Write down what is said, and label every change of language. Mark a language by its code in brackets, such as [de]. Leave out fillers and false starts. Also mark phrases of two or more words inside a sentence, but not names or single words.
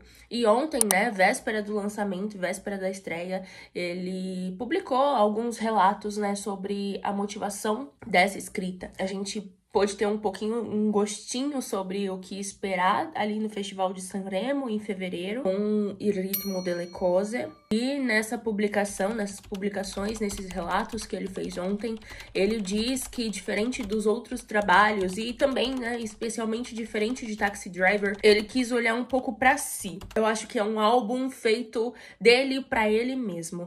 [pt] E ontem, né, véspera do lançamento, véspera da estreia, ele publicou alguns relatos, né, sobre a motivação dessa escrita. A gente pôde ter um gostinho sobre o que esperar ali no Festival de Sanremo, em fevereiro, com Il ritmo delle cose. E nessas publicações, nesses relatos que ele fez ontem, ele diz que, diferente dos outros trabalhos, e também, né, especialmente diferente de Taxi Driver, ele quis olhar um pouco pra si. Eu acho que é um álbum feito dele pra ele mesmo.